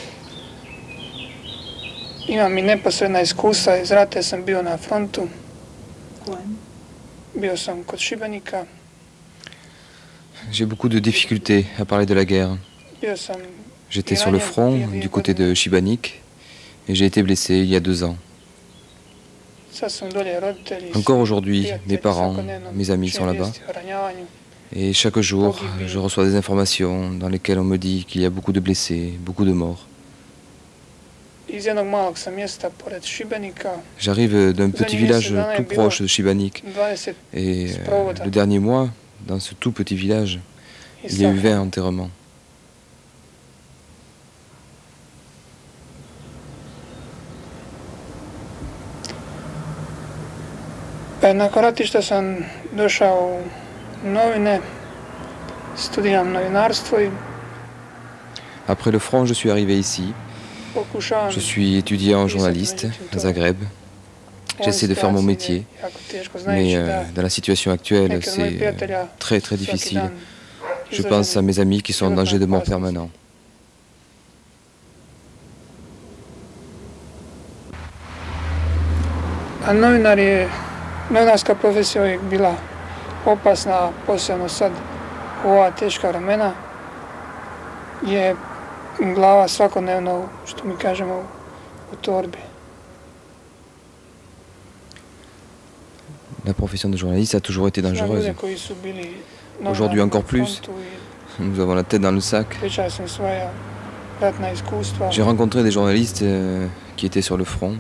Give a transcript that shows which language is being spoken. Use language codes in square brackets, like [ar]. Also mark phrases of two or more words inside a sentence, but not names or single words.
[hr] Imam i neposredna iskustva, iz rata sam bio na frontu. Bio sam kod Šibenika. [fr] J'ai beaucoup de difficultés à parler de la guerre. J'étais sur le front du côté de Šibenik et j'ai été blessé il y a 2 ans. Encore aujourd'hui, mes parents, mes amis sont là-bas. Et chaque jour, je reçois des informations dans lesquelles on me dit qu'il y a beaucoup de blessés, beaucoup de morts. J'arrive d'un petit village tout proche de Šibenik. Et le dernier mois, dans ce tout petit village, il y a eu 20 enterrements. [hr] Nakon ratišta sam došao u novine, studiram novinarstvo i [fr] Après le front, je suis arrivé ici. Je suis étudiant journaliste à Zagreb. J'essaie de faire mon métier, mais dans la situation actuelle, c'est très très difficile. Je pense à mes amis qui sont en danger de mort permanent. [hr] Novinarska profesija uvijek bila opasna, posebno sad u ova teška vremena, je glava svakodnevno, što mi kažemo, u torbi. [fr] La profession de journaliste a toujours été dangereuse. Aujourd'hui encore plus. Nous avons la tête dans le sac. J'ai rencontré des journalistes qui étaient sur le front.